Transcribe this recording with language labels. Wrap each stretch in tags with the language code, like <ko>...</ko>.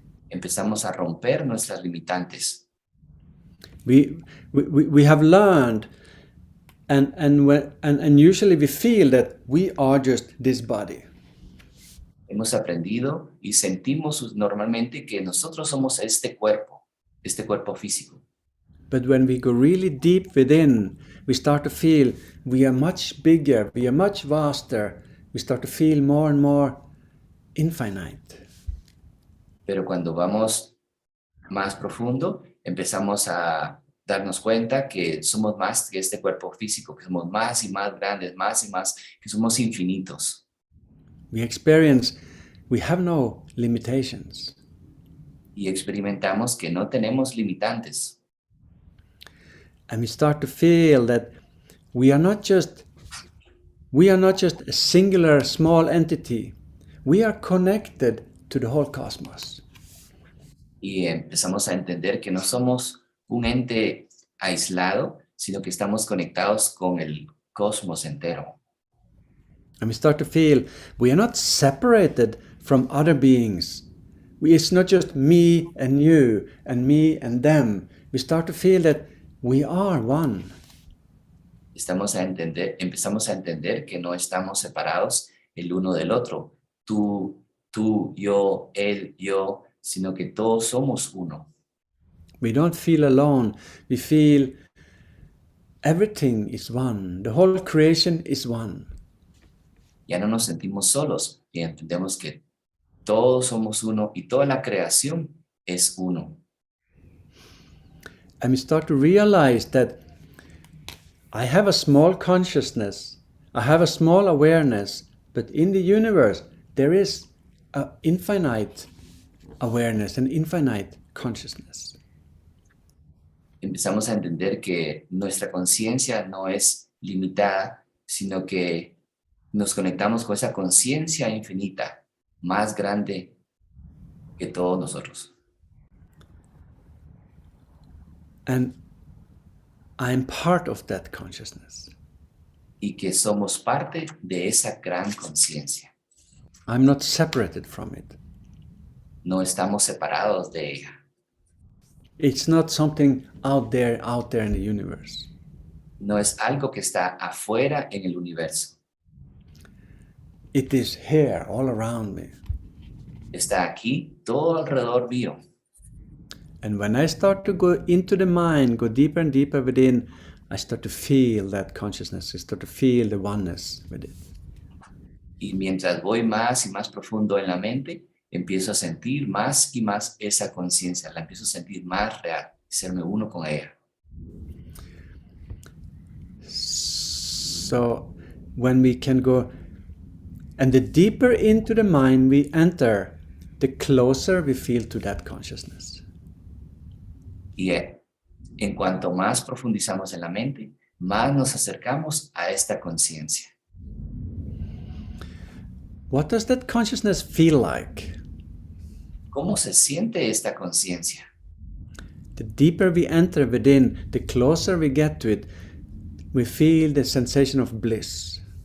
<es>Empezamos a romper nuestras limitantes.</es> <en>We have learned, and usually we feel that we are just this body.</en> <es>Hemos aprendido y sentimos normalmente que nosotros somos este cuerpo físico.</es> <en>But when we go really deep within, we start to feel we are much bigger, we are much vaster, we start to feel more and more infinite.</en> <es>Pero cuando vamos más profundo, empezamos a darnos cuenta que somos más que este cuerpo físico, que somos más y más grandes, más y más, que somos infinitos.</es> <en>We experience we have no limitations.</en> <es>Y experimentamos que no tenemos limitantes.</es> <en>And we start to feel that we are not just a singular small entity. We are connected to the whole cosmos.</en> <es>Y empezamos a entender que no somos un ente aislado, sino que estamos conectados con el cosmos entero.</es> <en>And we start to feel we are not separated from other beings. It's not just me and you and me and them. We start to feel that we are one.</en> <es>Empezamos a entender que no estamos separados el uno del otro. Tú, yo, él, yo, sino que todos somos uno.</es> <en>We don't feel alone. We feel everything is one. The whole creation is one.</en> <es>Ya no nos sentimos solos y entendemos que todos somos uno y toda la creación es uno.</es> <en>And we start to realize that I have a small consciousness, I have a small awareness, but in the universe there is an infinite awareness, an infinite consciousness.</en> <es>Empezamos a entender que nuestra conciencia no es limitada, sino que nos conectamos con esa conciencia infinita, más grande que todos nosotros.</es> <en>And I'm part of that consciousness.</en> <es>Y que somos parte de esa gran conciencia.</es> <en>I'm not separated from it.</en> <es>No estamos separados de ella.</es> <en>It's not something out there in the universe.</en> <es>No es algo que está afuera en el universo.</es> <en>It is here, all around me.</en> <es>Está aquí, todo alrededor mío.</es> <en>And when I start to go into the mind, go deeper and deeper within, I start to feel that consciousness. I start to feel the oneness with it.</en> <es>Y mientras voy más y más profundo en la mente, empiezo a sentir más y más esa conciencia, la empiezo a sentir más real. serme uno con ella.</es> <en>So when we can go, and the deeper into the mind we enter, the closer we feel to that consciousness.</en> <es>Y en cuanto más profundizamos en la mente, más nos acercamos a esta conciencia.</es> <en>What does that consciousness feel like?</en> <es>¿Cómo se siente esta conciencia?</es> <en>The deeper we enter within, the closer we get to it, we feel the sensation of bliss.</en>